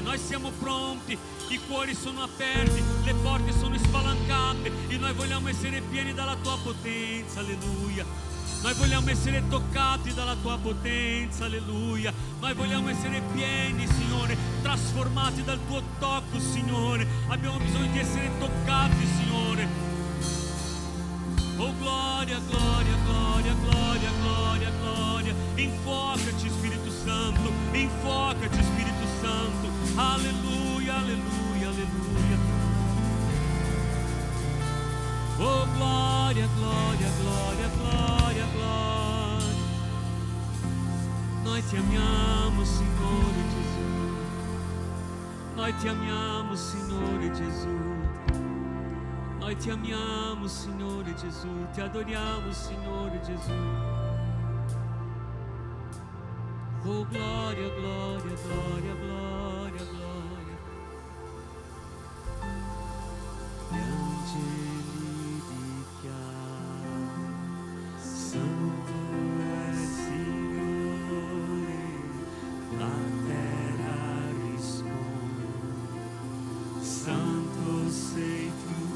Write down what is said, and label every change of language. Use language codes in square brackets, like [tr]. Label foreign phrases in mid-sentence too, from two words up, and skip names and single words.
[it] Noi siamo pronti, i cuori sono aperti, le porte sono spalancate e noi vogliamo essere pieni dalla tua potenza, alleluia. Noi vogliamo essere toccati dalla tua potenza, alleluia. Noi vogliamo essere pieni, Signore, trasformati dal tuo tocco, Signore. Abbiamo bisogno di essere toccati, Signore. Oh gloria, gloria, gloria, gloria, gloria, gloria. Infocaci, Spirito Santo, infocaci, Spirito Santo. Alleluia, alleluia, alleluia. Oh gloria, gloria, gloria, gloria, gloria. Noi ti amiamo, Signore Gesù. Noi ti amiamo, Signore Gesù. Noi ti amiamo, Signore Gesù, ti adoriamo, Signore Gesù. Oh gloria, gloria, gloria, gloria, gloria. Gli angeli dichiarano, Santo è il Signore, la terra risponde, Santo sei tu.